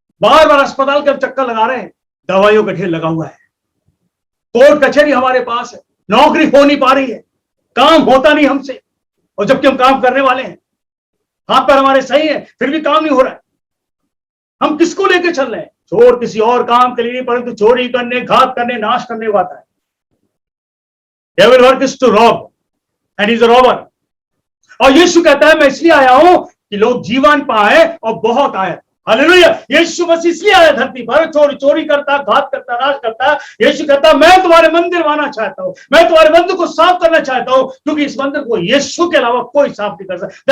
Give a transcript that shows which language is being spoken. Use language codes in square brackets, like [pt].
[hi] बार बार अस्पताल के चक्कर लगा रहे हैं, दवाइयों का ढेर लगा हुआ है, कोर्ट कचहरी हमारे पास है, नौकरी हो नहीं पा रही है, काम होता नहीं हमसे, और जबकि हम काम करने वाले हैं, हाथ पर हमारे सही है, फिर भी काम नहीं हो रहा है। हम किसको लेकर चल रहे हैं? चोर किसी और काम के लिए नहीं परंतु चोरी करने, घात करने, नाश करने को आता है। [en] Devil work is to rob and he's a robber। [hi] और यीशु कहता है मैं इसलिए आया हूं कि लोग जीवन पाए और बहुत आए। हालेलुया। यीशु मसीह इसलिए आया धरती पर, चोरी करता, घात करता, नाश करता। यीशु कहता मैं तुम्हारे मंदिर बनाना चाहता हूं, मैं तुम्हारे मंदिर को साफ करना चाहता हूं, क्योंकि इस मंदिर को यीशु के अलावा कोई साफ नहीं कर सकता।